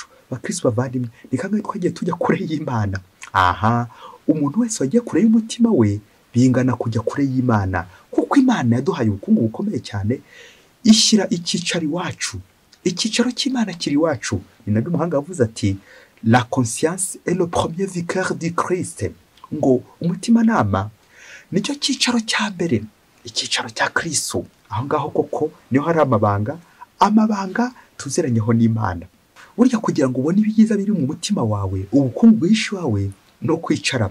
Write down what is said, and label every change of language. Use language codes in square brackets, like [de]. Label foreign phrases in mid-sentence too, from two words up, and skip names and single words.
[rw] Bakristo bavandimwe, ni kangahe twagiye tujya kure y'Imana? Aha, umuntu wese wagiye kure y'umutima we bingana kujya kure y'Imana, kuko Imana yaduhaye ubukungu bukomeye cyane, ishyira icyicaro iwacu. Icyicaro cy'Imana kiri iwacu. Ni nabyo umuhanga yavuze ati, [fr] la conscience est le premier vicaire du Christ. [rw] Ngo umutima nama nicyo cyicaro cya mbere, icyicaro cya Kristo. Aho ngaho koko niho hari amabanga, amabanga tuziranyeho n'Imana. Burya kugira ngo ubone ibyiza biri mu mutima wawe, ubukungu bwinshi wawe, no kwicara.